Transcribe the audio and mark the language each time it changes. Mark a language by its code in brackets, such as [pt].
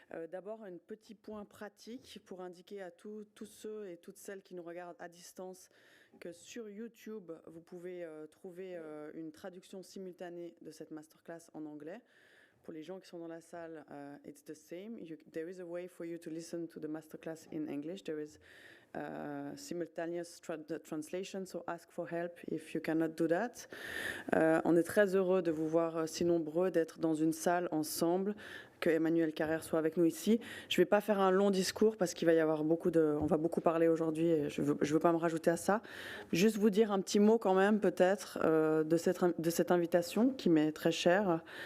[fr] D'abord, un petit point pratique pour indiquer à tous ceux et toutes celles qui nous regardent à distance que sur YouTube, vous pouvez trouver une traduction simultanée de cette masterclass en anglais. Pour les gens qui sont dans la salle, [en] it's the same. There is a way for you to listen to the masterclass in English. There is simultaneous translation, so ask for help if you cannot do that. [fr] On est très heureux de vous voir si nombreux, d'être dans une salle ensemble, que Emmanuel Carrère soit avec nous ici. Je ne vais pas faire un long discours parce qu'il va y avoir on va beaucoup parler aujourd'hui et je veux pas me rajouter à ça. Juste vous dire un petit mot quand même peut-être de cette invitation qui m'est très chère.